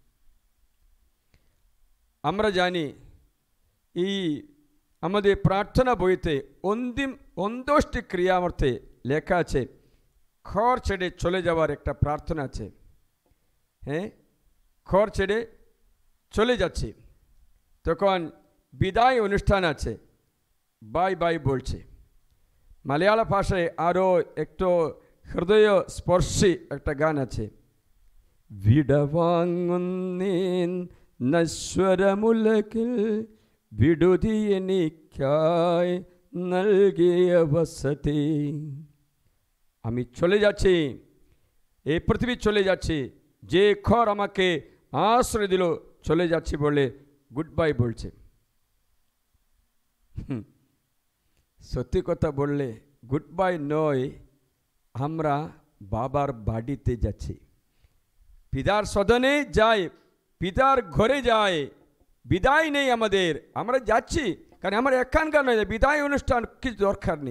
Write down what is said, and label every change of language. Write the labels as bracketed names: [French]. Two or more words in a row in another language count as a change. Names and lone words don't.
[Bangla] আমরা জানি এই আমাদের প্রার্থনা বইতে অন্ত্যেষ্টি ক্রিয়ামর্থে লেখা আছে, ঘর ছেড়ে চলে যাওয়ার একটা প্রার্থনা আছে। হ্যাঁ, ঘর ছেড়ে চলে যাচ্ছি, তখন বিদায় অনুষ্ঠান আছে, [English] bye bye [Bangla] বলছে। মালয়াళ ভাষায় আরও একটু হৃদয় স্পর্শী একটা গান আছে, [Malayalam] വിടവാങ്ങുന്നേൻ നശ്വരമുലകിൽ വിടുതി എനിക്കായി നൽകിയ വസതി। [Bangla] আমি চলে যাচ্ছি, এই পৃথিবী চলে যাচ্ছি, যে ঘর আমাকে আশ্রয় দিল চলে যাচ্ছি বলে [English] good bye [Bangla] বলছে। সত্যি কথা বললে [English] good bye [Bangla] নয়, আমরা বাবার বাড়িতে যাচ্ছি, পিতার সদনে যাই, পিতার ঘরে যাই, বিদায় নেই আমাদের, আমরা যাচ্ছি, কারণ আমার এখানকার নয়, বিদায় অনুষ্ঠান কিছু দরকার নেই।